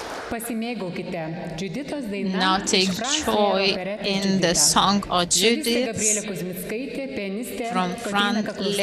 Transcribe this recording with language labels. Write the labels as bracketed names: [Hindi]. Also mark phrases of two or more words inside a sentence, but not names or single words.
[Lithuanian] Pasimėgaukite Džiuditos daina [English] Now [Lithuanian] iš [English] take Franz joy [Lithuanian] Lehrer operetės [English] in the [Lithuanian] Džudita. [English] song of [Lithuanian] Pianistė Gabrielė [English] Judith [Lithuanian] Kuzmickaitė, pianistė [English] from [Lithuanian] Kotryna [English] Franz [Lithuanian] Kaklauskaitė.